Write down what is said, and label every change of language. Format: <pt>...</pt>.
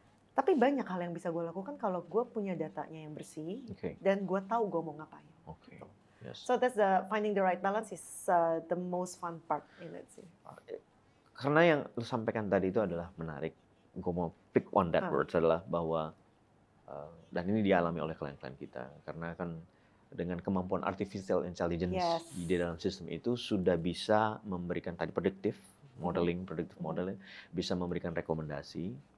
<id>Tapi banyak hal yang bisa gue lakukan kalau gue punya datanya yang bersih dan gue tahu gue mau ngapain. Gitu.</id> <en>So that's finding the right balance is the most fun part in it sih.</en> <id>Karena yang lu sampaikan tadi itu adalah menarik. Gue mau</id> <en>pick on that words</en> <id>adalah bahwa dan ini dialami oleh klien-klien kita, karena kan dengan kemampuan artificial intelligence di dalam sistem itu sudah bisa memberikan tadi predictive modeling, bisa memberikan rekomendasi.</id>